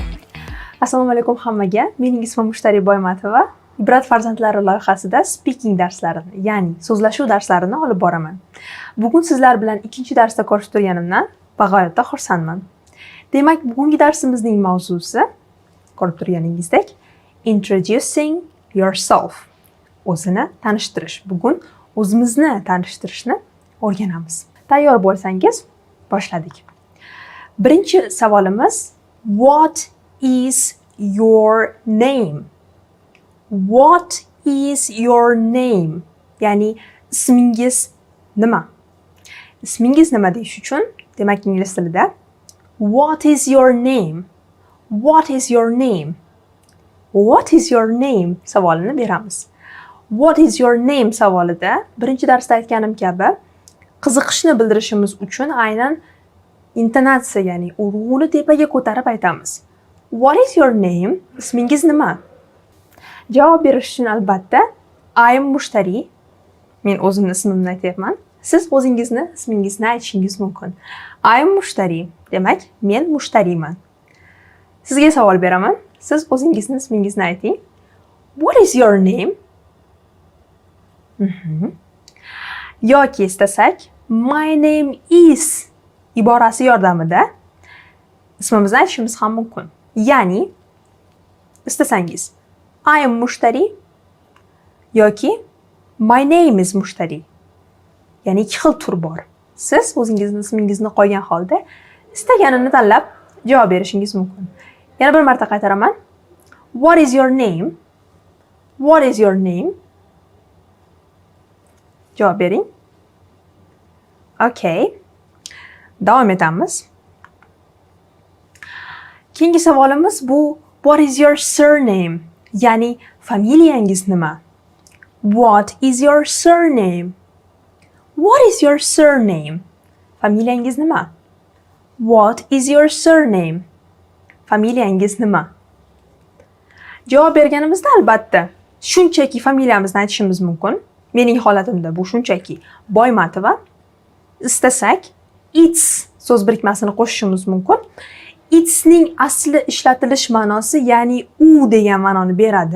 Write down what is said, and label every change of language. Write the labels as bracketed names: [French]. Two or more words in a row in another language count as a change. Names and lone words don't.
[Uzbek] Assalomu alaykum hammaga. Mening ismim Mushtari Boymatova. Ibrat farzandlari loyihasida speaking darslarini, ya'ni so'zlashuv darslarini olib boraman. Bugun sizlar bilan ikkinchi darsda ko'rishib turganimdan bag'oyatda xursandman. Demak, bugungi darsimizning mavzusi ko'rib turganingizdek [English] introducing yourself. [Uzbek] O'zini tanishtirish. Bugun o'zimizni tanishtirishni o'rganamiz. Tayyor bo'lsangiz, boshladik. Birinchi savolimiz [English] what is your name? What is your name? [Uzbek] Ya'ni ismingiz nima? Ismingiz nima deyish uchun, demak ingliz tilida [English] what is your name? What is your name? What is your name [Uzbek] savolini beramiz. [English] What is your name [Uzbek] savolida birinchi darsda aytganim kabi qiziqishni bildirishimiz uchun aynan intonatsiya, ya'ni urg'uni tepaga ko'tarib aytamiz. [English] What is your name? [Uzbek] Ismingiz nima? Javob berish uchun albatta [English] I am Mushtari. [Uzbek] Men o'zimning ismimni aytyapman. Siz o'zingizni ismingizni aytishingiz mumkin. [English] I am Mushtari. [Uzbek] Demak, men mushtariman. Sizga savol beraman. Siz o'zingizni ismingizni ayting. [English] What is your name? [Uzbek] Yoki istasak [English] my name is [Uzbek] iborasi yordamida ismimizni aytishimiz ham mumkin. Ya'ni istasangiz [English] I am Mushtari [Uzbek] yoki [English] my name is Mushtari. [Uzbek] Ya'ni ikki xil tur bor. Siz o'zingizning ismingizni qo'ygan holda istaganini tanlab javob berishingiz mumkin. Yana bir marta qaytaraman. [English] What is your name? What is your name? [Uzbek] Javob bering. Okay. Davom etamiz. Keyingi savolimiz bu [English] what is your surname? [Uzbek] Ya'ni familiyangiz nima? [English] What is your surname? What is your surname? [Uzbek] Familiyangiz nima? [English] What is your surname? [Uzbek] Familiyangiz nima? Javob berganimizda albatta shunchaki familiyamizni aytishimiz mumkin. Mening holatimda bu shunchaki Boymatova. Istasak it's so'z birikmasini qo'shishimiz mumkin. It'sning asli ishlatilish ma'nosi, ya'ni u degan ma'noni beradi.